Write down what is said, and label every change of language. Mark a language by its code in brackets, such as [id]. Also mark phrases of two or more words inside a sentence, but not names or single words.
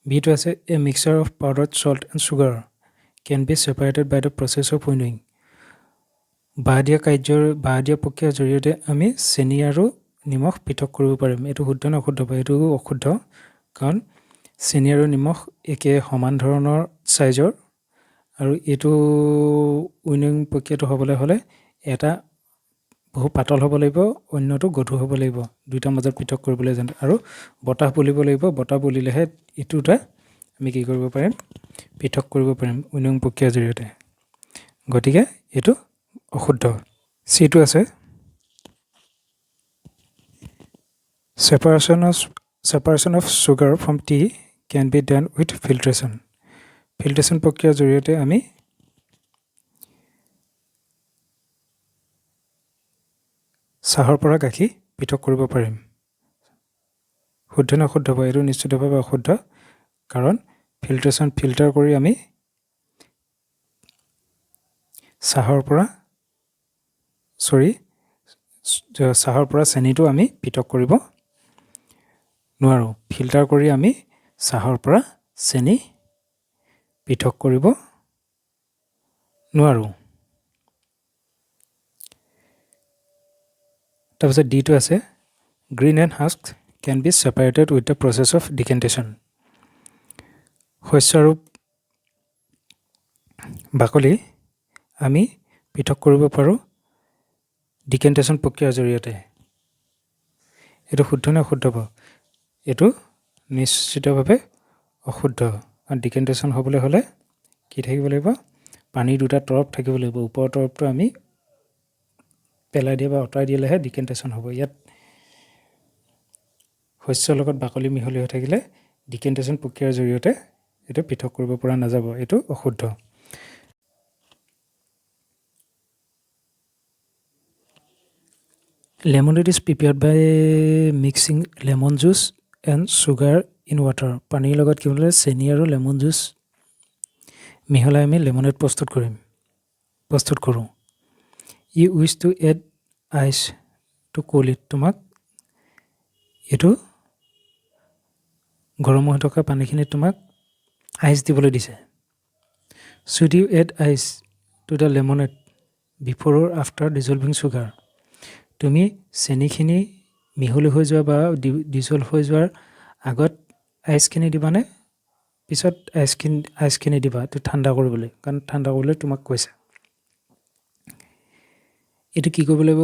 [as] B2 আছে [en] a mixture of powdered salt and sugar can be separated by the process of winnowing. [as] বাদিয়া প্ৰক্ৰিয়াৰ জৰিয়তে আমি চেনি আৰু নিমখ পৃথক কৰিব পাৰিম। এইটো শুদ্ধ নে অশুদ্ধ? এইটো অশুদ্ধ, কাৰণ চেনি আৰু নিমখ একে সমান ধৰণৰ সাইজৰ, আৰু এইটো উইনয়িং প্ৰক্ৰিয়াটো হ'বলৈ হ'লে এটা বহু পাতল হ'ব লাগিব, অন্যটো গধুৰ হ'ব লাগিব, দুইটাৰ মাজত পৃথক কৰিবলৈ যাওঁতে, আৰু বতাহ বলিব লাগিব। বতাহ বলিলেহে এইটো দুটা আমি কি কৰিব পাৰিম? পৃথক কৰিব পাৰিম উইনয়িং প্ৰক্ৰিয়াৰ জৰিয়তে। গতিকে এইটো অশুদ্ধ। C2 আছে [en] separation of sugar from tea can be done with filtration. [as] ফিল্ট্ৰেশ্যন প্ৰক্ৰিয়াৰ জৰিয়তে আমি চাহৰ পৰা গাখীৰ পৃথক কৰিব পাৰিম। শুদ্ধ নে অশুদ্ধ? এইটো নিশ্চিতভাৱে অশুদ্ধ, কাৰণ ফিল্টাৰ কৰি আমি চাহৰ পৰা চেনিটো আমি পৃথক কৰিব নোৱাৰোঁ। ফিল্টাৰ কৰি আমি চাহৰ পৰা চেনি পৃথক কৰিব নোৱাৰোঁ। তাৰপিছত D2 আছে [en] grain and husk can be separated with the process of decantation. [as] শস্য আৰু বাকলি আমি পৃথক কৰিব পাৰোঁ ডিকেণ্টেশ্যন প্ৰক্ৰিয়াৰ জৰিয়তে। এইটো শুদ্ধ নে অশুদ্ধ? এইটো নিশ্চিতভাৱে অশুদ্ধ, কাৰণ ডিকেণ্টেশ্যন হ'বলৈ হ'লে কি থাকিব লাগিব? পানীৰ দুটা তৰফ থাকিব লাগিব। ওপৰৰ তৰফটো আমি পেলাই দিয়া বা আঁতৰাই দিলেহে ডিকেণ্টেশ্যন হ'ব। ইয়াত শস্যৰ লগত বাকলি মিহলি হৈ থাকিলে ডিকেণ্টেশ্যন প্ৰক্ৰিয়াৰ জৰিয়তে এইটো পৃথক কৰিব পৰা নাযাব। এইটো অশুদ্ধ। [en] Lemonade is prepared by mixing lemon juice and sugar in water. [as] পানীৰ লগত কি হ'লে চেনি আৰু [en] lemon juice [as] মিহলাই আমি লেমনেড প্ৰস্তুত কৰোঁ। [en] You wish to add ice to cool it. [as] তোমাক এইটো গৰম হৈ থকা পানীখিনি তোমাক আইচ দিবলৈ দিছে। [en] Should you add ice to the lemonade before or after dissolving sugar? [as] তুমি চেনিখিনি মিহলি হৈ যোৱা বা ডিজল্ভ হৈ যোৱাৰ আগত আইচখিনি দিবানে পিছত আইচখিনি দিবা? এইটো ঠাণ্ডা কৰিবলৈ, কাৰণ ঠাণ্ডা কৰিবলৈ তোমাক কৈছে। এইটো কি কৰিব লাগিব?